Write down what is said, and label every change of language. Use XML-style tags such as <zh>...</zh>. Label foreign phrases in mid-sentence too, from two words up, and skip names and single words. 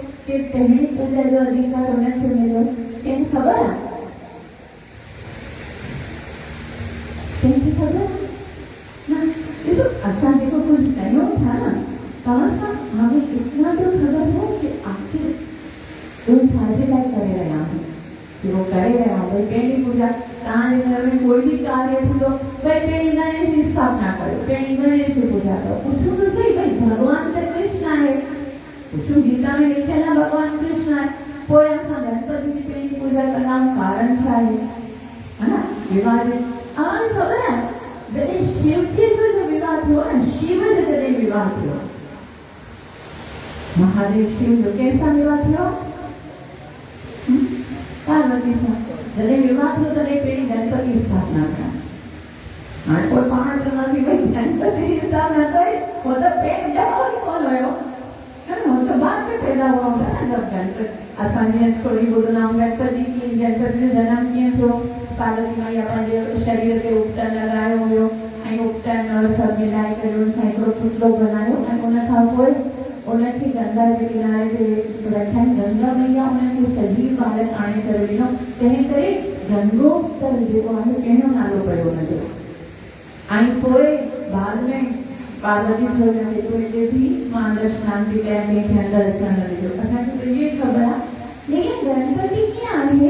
<sd>कि पहिरीं पूजा जो अधिकार उनखे मिलियो? कंहिंखे ख़बर आहे? कंहिंखे ख़बर आहे? न ॾिसो असां जेको कुझु कयूं था न, तव्हां सां हाणे इतना तो ख़बर हो कि आखिर तुम छाजे लाइ करे रहिया आहियो? जो करे रहिया आहियो भई पहिरीं पूजा तव्हांजे घर में कोई बि कार्य थींदो भई पहिरीं गणेश जी स्थापना कयो, पहिरीं गणेश जी पूजा कयो। पुछो तो सही भई भगवान त कृष्ण आहे, पुछो गीता में लिखियल आहे भगवान कृष्ण आहे, पोइ असां गणपति जी पहिरीं पूजा कंदा आहियूं, कारण छा आहे? है न विवाह में तव्हांखे ख़बर आहे जॾहिं शिव खे जो विवाह थियो न, शिव जो जॾहिं विवाह थियो, महादेव शिव जो कंहिंसां विवाह थियो? पार्वती सां। जॾहिं विवाह थियो तॾहिं पहिरीं गणपति जी स्थापना कया। हाणे कोई पाण चवंदासीं भई गणपति जी स्थापना कई, हो त पेट ॼमो ई कोन हुयो, हो त बाद में पैदा हुआ हूंदा न। जब गणपति असां जीअं स्टोरी ॿुधंदा आहियूं गणपति जो जनम कीअं थियो, पार्वती मैया पंहिंजे शरीर ते उपटन लॻायो हुयो ऐं उपटन और सभु मिलाए करे हुन सां हिकिड़ो पुतलो बनायो ऐं उन खां पोइ उनखे गंगा जे किनारे ते रखनि। गंगा मैया उनखे सजीव बालक आणे करे ॾिनो, तंहिं करे गंगोत्तर जेको आहे अहिड़ो नालो पियो हुनजो। ऐं पोइ बाद में पार्वती सोचण जेको हिते थी मां अंदरि सनान थी कयां, कंहिंखे अंदरि अचण न ॾिजो। असांखे त इहे ख़बर आहे, लेकिन गणपति कीअं आहे?</sd>